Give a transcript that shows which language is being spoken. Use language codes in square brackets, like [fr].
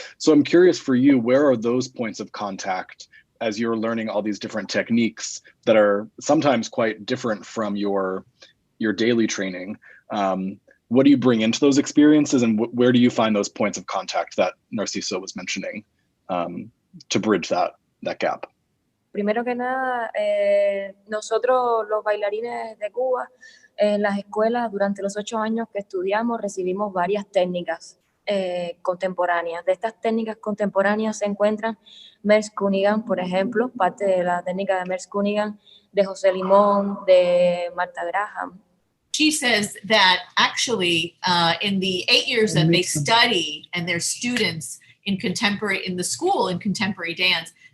[en] So I'm curious for you, where are those points of contact as you're learning all these different techniques that are sometimes quite different from your daily training? What do you bring into those experiences, and where do you find those points of contact that Narciso was mentioning to bridge that gap? [es] Primero que nada, nosotros los bailarines de Cuba, en las escuelas durante los 8 años que estudiamos recibimos varias técnicas contemporáneas. De estas técnicas contemporáneas se encuentran Merce Cunningham, por ejemplo, parte de la técnica de Merce Cunningham, de José Limón, de Martha Graham. [en] She says that actually in the 8 years that they study and they're students in the school in contemporary dance,